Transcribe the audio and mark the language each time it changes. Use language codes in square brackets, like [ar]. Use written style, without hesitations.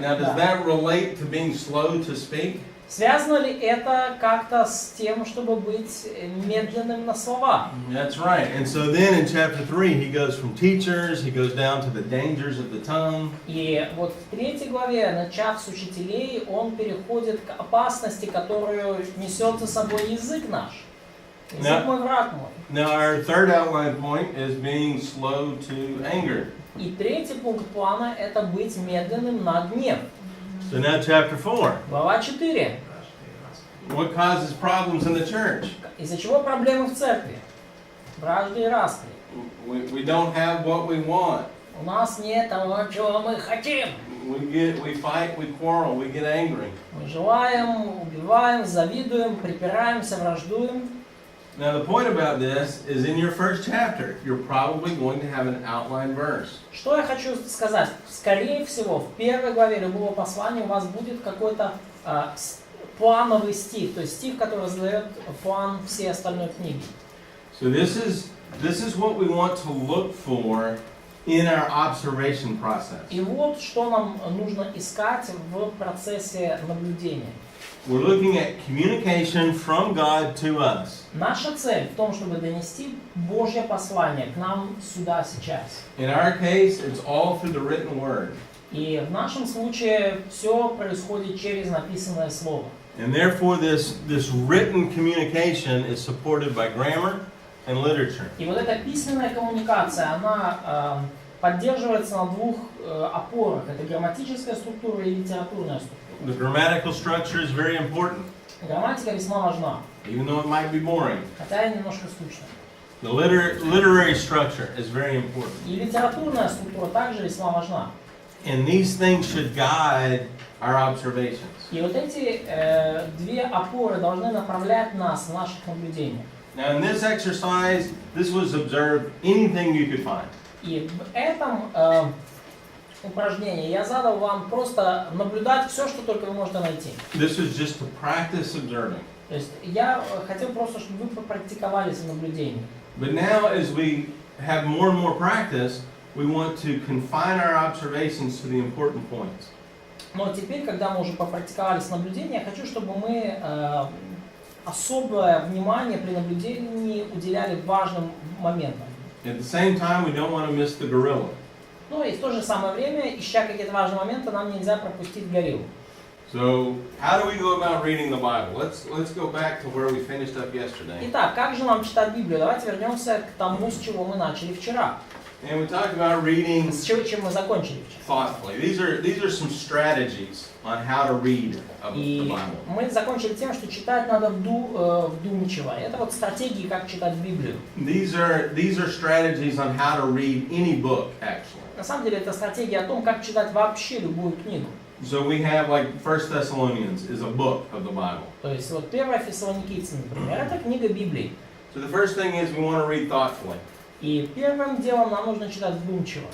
[en] Now does that relate to being slow to speak? [ru] Связано ли это как-то с тем, чтобы быть медленным на слова? [en] That's right. And so then in chapter 3 he goes from teachers, he goes down to the dangers of the tongue. [ru] И вот в 3 главе, начав с учителей, он переходит к опасности, которую несет за собой язык наш. Язык мой, враг мой. [en] Now our third outline point is being slow to anger. [ru] И 3 пункт плана – это быть медленным на гнев. [en] So now chapter 4. [ru] Глава 4. [en] What causes problems in the church? [ru] Из-за чего проблемы в церкви? Вражды и распри. [en] We don't have what we want. [ru] У нас нет того, чего мы хотим. [en] We fight, we quarrel, we get angry. [ru] Мы желаем, убиваем, завидуем, припираемся, враждуем. [en] Now the point about this is in your first chapter, you're probably going to have an outline verse. [ru] Что я хочу сказать? Скорее всего, в 1 главе любого послания у вас будет какой-то плановый стих, то есть стих, который задает план всей остальной книги. [en] So this is what we want to look for in our observation process. [ru] И вот что нам нужно искать в процессе наблюдения. [en] We're looking at communication from God to us. [ru] Наша цель в том, чтобы донести Божье послание к нам сюда сейчас. [en] In our case, it's all through the written word. [ru] И в нашем случае все происходит через написанное слово. [en] And therefore this written communication is supported by grammar and literature. [ru] И вот эта письменная коммуникация, она поддерживается на двух опорах. Это грамматическая структура и литературная структура. [en] The grammatical structure is very important, [ru] Грамматика весьма важна, [en] even though it might be boring. [ru] хотя и немножко скучна. [en] The literary structure is very important. [ru] И литературная структура также весьма важна. [en] And these things should guide our observations. [ru] И вот эти две опоры должны направлять нас в наших наблюдениях. [en] Now in this exercise, this was observe anything you could find. [ru] И в этом упражнении я задал вам просто наблюдать все, что только вы можете найти. [en] This was just to practice observing. [ru] То есть я хотел просто, чтобы вы попрактиковались в наблюдении. [en] But now as we have more and more practice, we want to confine our observations to the important points. [ru] Но теперь, когда мы уже попрактиковались в наблюдении, я хочу, чтобы мы особое внимание при наблюдении уделяли важным моментам. [en] At the same time, we don't want to miss the gorilla. [ru] Ну и в то же самое время, ища какие-то важные моменты, нам нельзя пропустить гориллу. [en] So, how do we go about reading the Bible? Let's go back to where we finished up yesterday. [ru] Итак, как же нам читать Библию? Давайте вернемся к тому, с чего мы начали вчера. [en] And we talked about reading [ru] С чего, чем мы закончили вчера. [en] thoughtfully. These are some strategies on how to read the [ru] И [en] Bible. [ru] мы закончили тем, что читать надо вдумчиво. Это вот стратегии, как читать Библию. [en] These are strategies on how to read any book, actually. [ru] На самом деле, это стратегия о том, как читать вообще любую книгу. [en] So we have like 1 Thessalonians is a book of the Bible. [ru] То есть вот первая Фессалоникийцам, например, это книга Библии. [en] So the first thing is we want to read thoughtfully. [ru] И первым делом нам нужно читать вдумчиво.